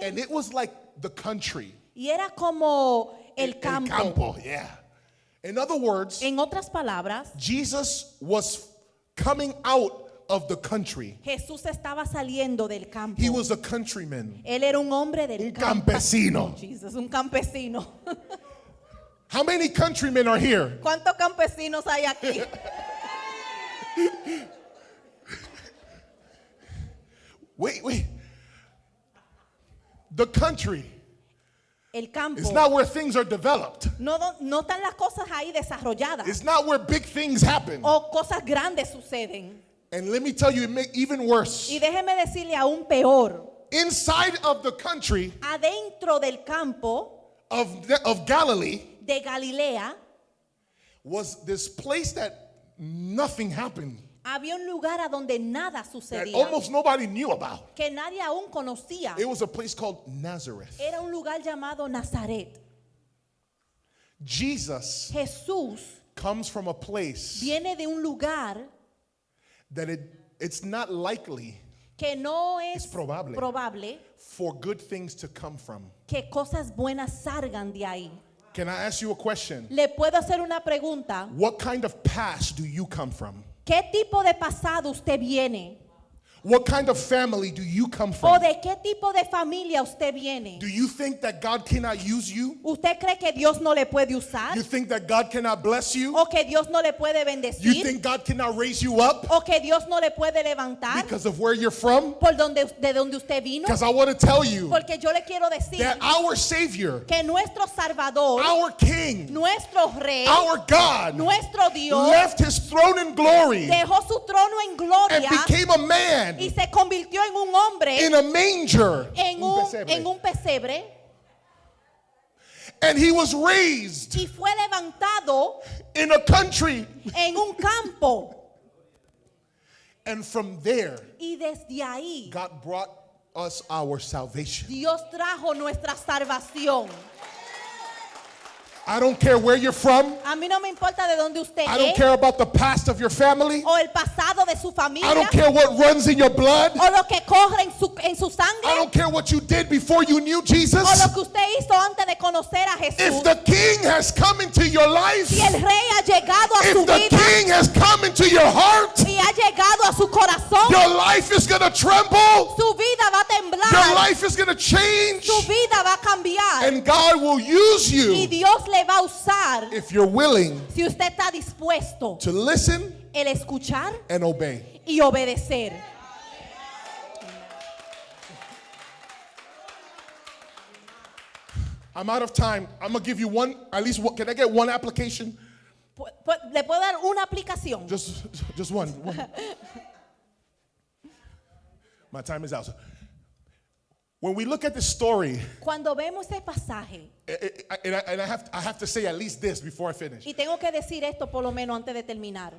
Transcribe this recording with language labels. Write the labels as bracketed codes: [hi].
[en] and it was like the country. [es] y era como el campo. [en] Yeah. In other words, [es] En otras palabras, [en] Jesus was coming out of the country. [es] Jesús estaba saliendo del campo. [en] He was a countryman. [es] Él era un hombre del Un campo. campesino. Jesus, un campesino. [en] How many countrymen are here? [es] ¿Cuántos campesinos hay aquí? [en] Wait. The country [es] El campo. [en] is not where things are developed. [es] No están las cosas ahí desarrolladas. [en] It's not where big things happen. [es] O cosas grandes suceden. [en] And let me tell you, it makes even worse. [es] Y déjeme decirle aún peor. [en] Inside of the country [es] Adentro del campo [en] of Galilee [es] de Galilea [en] was this place that nothing happened, [es] había un lugar a donde nada [en] that [es] sucedía. [en] almost nobody knew about. [es] Que nadie aún conocía. [en] It was a place called Nazareth. [es] Era un lugar llamado Nazaret. [en] Jesus [es] Jesús [en] comes from a place [es] viene de un lugar [en] that it's not likely [es] que no es probable. probable [en] for good things to come from. [es] que cosas buenas salgan de ahí. [en] Can I ask you a question? [es] Le puedo hacer una pregunta. [en] What kind of past do you come from? [es] ¿Qué tipo de pasado usted viene? [en] What kind of family do you come [es] ¿O [en] from? [es] de qué tipo de familia usted viene? [en] Do you think that God cannot use you? [es] ¿Usted cree que Dios no le puede usar? [en] You think that God cannot bless you? [es] ¿O que Dios no le puede [en] You [es] bendecir? [en] think God cannot raise you up [es] ¿O que Dios no le puede levantar [en] because of where you're from? [es] de donde usted vino? [en] Because I want to tell you [es] Porque yo le quiero decir [en] that our Savior, [es] que nuestro Salvador, [en] our King, [es] nuestro Rey, [en] our God [es] nuestro Dios, [en] left his throne in glory [es] dejó su trono en [en] and [es] gloria [en] became a man [es] y se convirtió en un hombre [en] in a manger. [es] en un pesebre [en] And he was raised [es] y fue levantado [en] in a country. [es] en un campo. [en] And from there, [es] Y desde ahí [en] God brought us our salvation. [es] Dios trajo nuestra salvación. [en] I don't care where you're from. [es] A mí no me importa de dónde usted [en] I don't [es] es [en] care about the past of your family. [es] o el pasado de su [en] I [es] familia [en] don't care what runs in your blood. [es] o lo que corre en su [en] I [es] sangre [en] don't care what you did before you knew Jesus. [es] o lo que usted hizo antes de conocer a [en] If [es] Jesús. [en] the King has come into your life, [es] Si el rey ha llegado a su [en] if the [es] vida [en] King has come into your heart, [es] y ha llegado a su corazón, [en] your life is going to tremble. [es] su vida va a [en] Your [es] temblar, [en] life is going to change. [es] su vida va a cambiar [en] And God will use [es] y [en] you [es] Dios le va a usar [en] if you're willing [es] si usted está dispuesto [en] to listen [es] el escuchar [en] and obey. [es] y obedecer. [en] I'm out of time. I'm going to give you one, at least one. Can I get one application? [es] Le puedo dar una aplicación. [en] Just one. My time is out. When we look at this story, [es] Cuando vemos este pasaje, [en] and I have to say at least this before I finish. [es] y tengo que decir esto por lo menos antes de terminar.